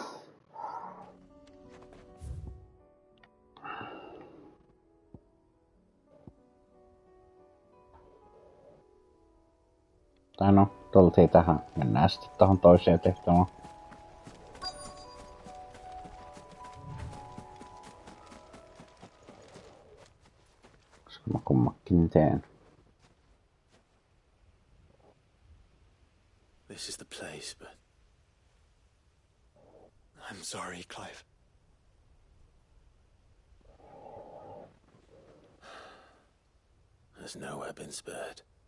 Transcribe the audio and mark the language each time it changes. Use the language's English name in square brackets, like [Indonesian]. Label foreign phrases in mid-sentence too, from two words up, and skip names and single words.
[Finnish] Tai no, tultiin tähän. Mennään sitten tohon toiseen tehtävään. Koska mä kummakin teen. [English] This is the place, but... I'm sorry, Clive. There's nowhere been spared.